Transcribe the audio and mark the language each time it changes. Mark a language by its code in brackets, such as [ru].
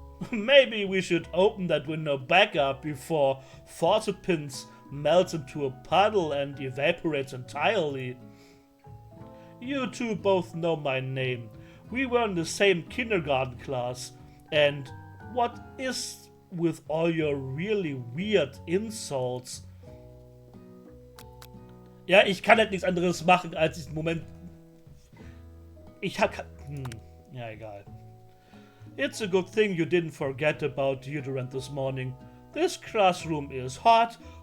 [en] Maybe we should open that window back up before faucet pins melt into a puddle and evaporates entirely. You two both know my name. We were in the same kindergarten class. And what is with all your really weird insults? [de] Ja, ich kann halt nichts anderes machen, als diesen Moment... Ja, egal. [en] It's a good thing you didn't forget about deodorant this morning. This classroom is hot.